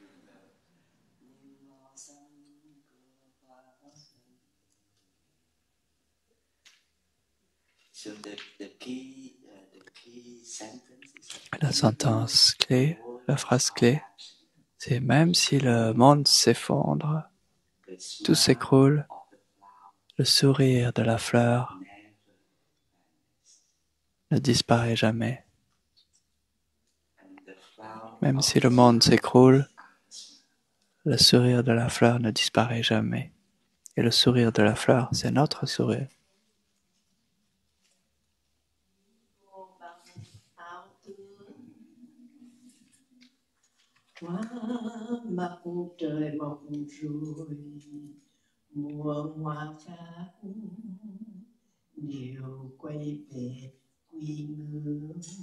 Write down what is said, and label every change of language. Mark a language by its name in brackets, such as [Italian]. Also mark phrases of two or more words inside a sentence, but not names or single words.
[French] La sentence clé, la phrase clé, c'est même si le monde s'effondre, tout s'écroule, le sourire de la fleur ne disparaît jamais. Même si le monde s'écroule, le sourire de la fleur ne disparaît jamais. Et le sourire de la fleur, c'est notre sourire. [Vietnamese] Hoa mặt trời mọc rồi muôn hoa khác đều quay về quy ngưỡng.